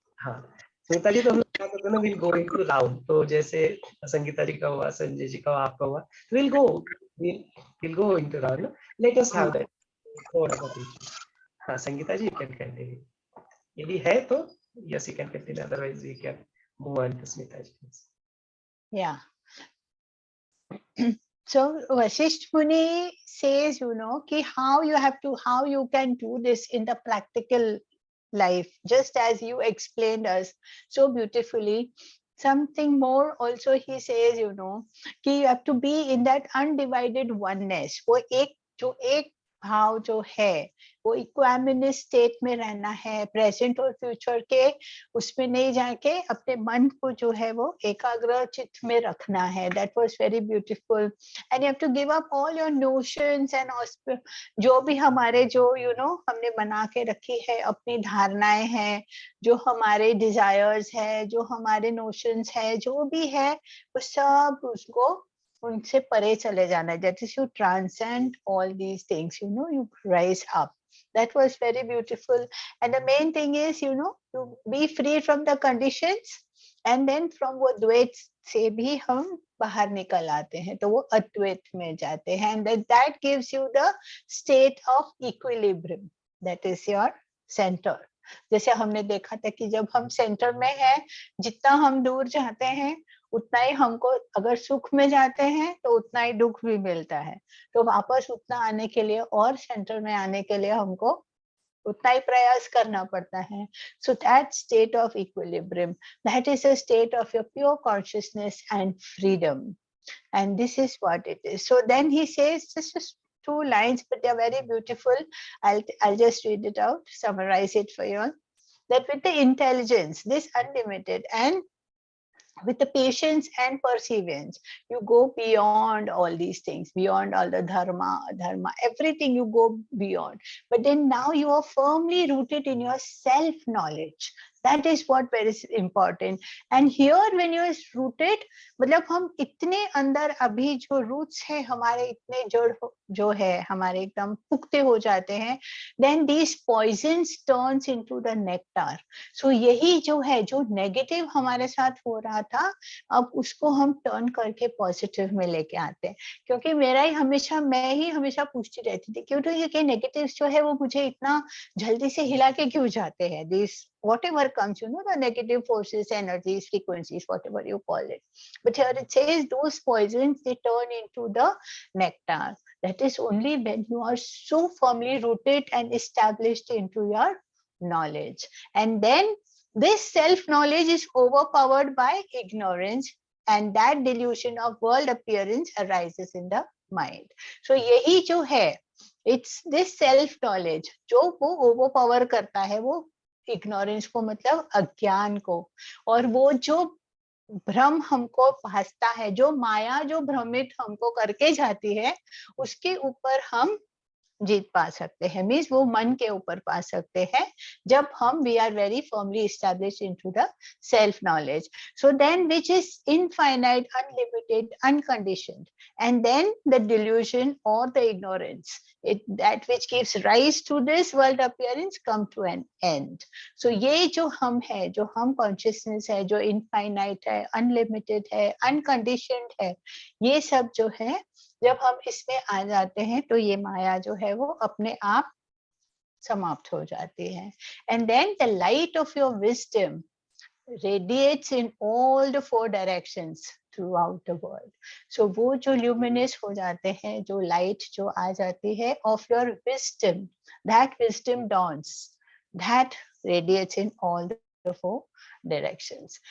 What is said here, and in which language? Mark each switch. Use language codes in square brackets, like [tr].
[hi] हाँ संगीता जी, तो हम लोग क्या करते हैं ना, [en] Will go into round. [hi] तो जैसे संगीता जी का हुआ, संजय जी का हुआ, आपका हुआ, will go into round. [en] let us have that [hi] थोड़ा सा पीछे। [en] हाँ Sangeeta ji, you can continue [hi] यदि है तो। [en] Yes you can continue, otherwise we can move on to Smita ji. Yeah. So Vasisht Muni says, ki how you can do this in the practical life, just as you explained us so beautifully. Something more also he says, ki you have to be in that undivided oneness. [hi] वो एक भाव जो है वो इक्वामिनिस state में रहना है, present और फ्यूचर के उसमें नहीं जाके अपने मन को जो है वो एकाग्र चित्त में रखना है। [en] That was very beautiful. And you have to give up all your notions and [hi] जो भी हमारे जो हमने बना के रखी है, अपनी धारणाएं हैं, जो हमारे डिजायर्स है, जो हमारे नोशंस है, जो भी है वो सब उसको उनसे परे चले जाना है। [en] That is, you transcend all these things, you rise up. That was very beautiful. And the main thing is, you be free from the conditions, and then from [hi] वो द्वैत से भी हम बाहर निकल आते हैं, तो वो अद्वैत में जाते हैं। [en] And that gives you the state of equilibrium. That is your center. [hi] जैसे हमने देखा था कि जब हम सेंटर में हैं, जितना हम दूर जाते हैं उतना ही हमको, अगर सुख में जाते हैं तो उतना ही दुख भी मिलता है। तो वापस उतना आने के लिए और सेंटर में आने के लिए हमको उतना ही प्रयास करना पड़ता है। [en] So that state of equilibrium, that is a state of your pure consciousness and freedom. And this is what it is. So then he says, this is 2 lines, but they're very beautiful. I'll just read it out, summarize it for you all. That with the intelligence, this unlimited, and with the patience and perseverance, you go beyond all these things, beyond all the dharma, everything you go beyond. But then now you are firmly rooted in your self-knowledge. That is what very important. And here when you are rooted, [hi] मतलब हम इतने अंदर अभी जो roots है हमारे, इतने जड़ जो है हमारे एकदम पुख्ते हो जाते हैं, [en] then these poisons turns into the nectar. [hi] So यही जो है, जो negative हमारे साथ हो रहा था, अब उसको हम turn करके positive में लेके आते हैं। क्योंकि मैं ही हमेशा पूछती रहती थी, क्यों तो ये negatives जो है वो मुझे इतना जल्दी से हिला के क्यों जाते हैं? [en] These whatever comes, the negative forces, energies, frequencies, whatever you call it. But here it says those poisons, they turn into the nectar. That is only when you are so firmly rooted and established into your knowledge. And then this self-knowledge is overpowered by ignorance, and that delusion of world appearance arises in the mind. [hi] So यही जो है, [en] it's this self-knowledge [hi] जो वो overpower करता है, वो ignorance को, मतलब अज्ञान को, और वो जो भ्रम हमको भासता है, जो माया जो भ्रमित हमको करके जाती है, उसके ऊपर हम जीत पा सकते हैं। मीन्स वो मन के ऊपर पा सकते हैं जब हम [en] we are very firmly established into the self knowledge. So then which is infinite, unlimited, unconditioned, and then the delusion or the ignorance, that which gives rise to this world appearance, come to an end. [hi] So ये जो हम है, जो हम consciousness है, जो infinite है, unlimited है, unconditioned है, ये सब जो है जब हम इसमें आ जाते हैं तो ये माया जो है वो अपने आप समाप्त हो जाती है. [en] And then the light of your wisdom radiates in all the 4 directions throughout the world. So [hi] वो जो [en] luminous [hi] हो जाते हैं, [en] जो light [hi] जो आ जाती है [en] of your wisdom, that wisdom dawns, that radiates in all the 4 directions.